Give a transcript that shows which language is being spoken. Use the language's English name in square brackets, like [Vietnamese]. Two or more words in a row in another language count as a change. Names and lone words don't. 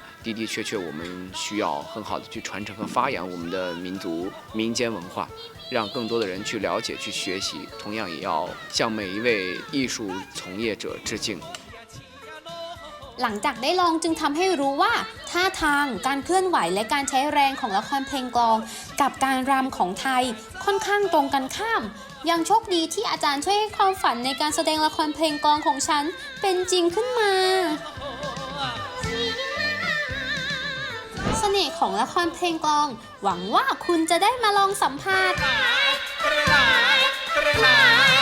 [Chinese] 的的确确，我们需要很好的去传承和发扬我们的民族民间文化，让更多的人去了解、去学习。同样，也要向每一位艺术从业者致敬。 [Thai] หลังจากได้ลองจึงทำให้รู้ว่าท่าทางการเคลื่อนไหวและการใช้แรงของละครเพลงกลองกับการรำของไทยค่อนข้างตรงกันข้ามยังโชคดีที่อาจารย์ช่วยให้ความฝันในการแสดงละครเพลงกลองของฉันเป็นจริงขึ้นมาเสน่ห์ของละครเพลงกลองหวังว่าคุณจะได้มาลองสัมผัส